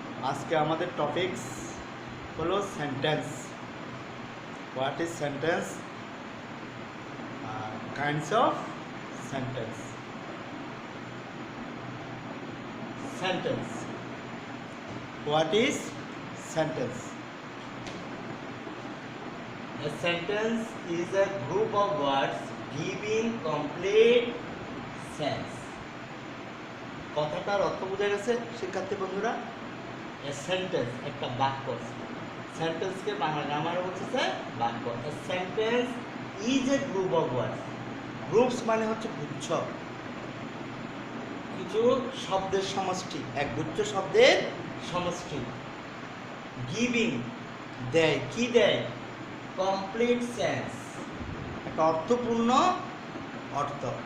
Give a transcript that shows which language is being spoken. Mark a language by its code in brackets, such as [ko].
[bn] আজকে আমাদের টপিকস হলো sentence. [en] What is sentence? Kinds of sentence. Sentence, what is sentence? A sentence is a group of words giving complete sense. [bn] কথাটার অর্থ বোঝা গেছে শিক্ষার্থী বন্ধুরা? [en] A sentence [bn] একটা বাক্য। সেন্টেন্সকে বাংলা গ্রামারে বলতেছে বাক্য। [en] A sentence is a group of words. [bn] Groups মানে হচ্ছে গুচ্ছ, কিছু শব্দের সমষ্টি, এক গুচ্ছ শব্দের সমষ্টি। গিভিং দেয়, কি দেয়? কমপ্লিট সেন্স, একটা অর্থপূর্ণ অর্থ।